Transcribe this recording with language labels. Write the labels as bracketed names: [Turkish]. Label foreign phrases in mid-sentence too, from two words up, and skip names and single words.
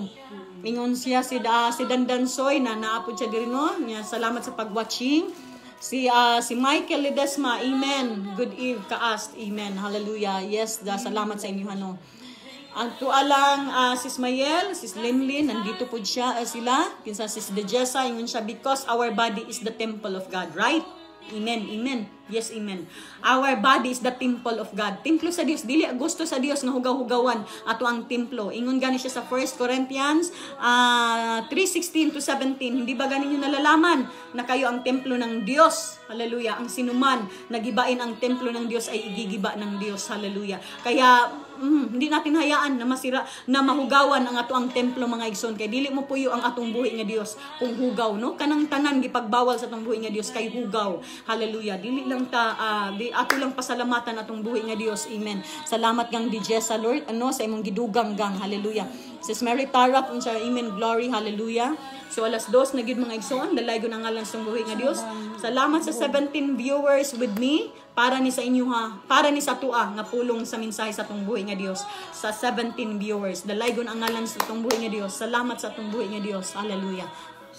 [Cebuano] Ingon siya si Dandansoy na naapod siya diri, Salamat sa pag-watching. Si Michael Ledesma, amen. [English] Good eve, kaast, amen. Hallelujah. [Cebuano] Yes, salamat sa inyo, Ang tualang si Ismael, si Linlin, [Filipino] nandito po sila. [Cebuano] Kinsa si Dejessa, ingon siya, [English] because our body is the temple of God, right? Amen. Amen. Yes, amen. Our body is the temple of God. [Cebuano] Templo sa Dios, dili gusto sa Dios nga hugaw-hugawan ato ang templo. Ingon gani siya sa 1 Corinthians 3:16 to 17. [Filipino] Hindi ba gani niyo nalalaman na kayo ang templo ng Dios? Hallelujah. Ang sinuman nagibain ang templo ng Dios ay igigiba ng Dios. Hallelujah. Kaya hindi natin hayaan na masira, [Cebuano] na mahugawan ang ato ang templo, mga igsoon. Kay dili mo puyo ang atong buhi nga Dios kung hugaw, no? Kanang tanan gipagbawal sa atong buhi nga Dios kay hugaw. Hallelujah. Dili lang ato lang pasalamatan atong buhi nga Dios. Amen. Salamat gang DJ sa Lord, sa imong gidugang gang. Hallelujah. Sis Mary Tarap unsa, [English] amen, glory, hallelujah. [Cebuano] So alas 2 na gid mga igsoon, dalay ko na ngalan sa buhi nga Dios. Salamat sa 17 [English] viewers with me [Cebuano] para ni sa inyo para ni sa tua nga pulong sa mensahe sa atong buhi nga Dios. Sa 17 viewers, dalay ko na ngalan sa atong buhi nga Dios. Salamat sa atong buhi nga Dios. Hallelujah.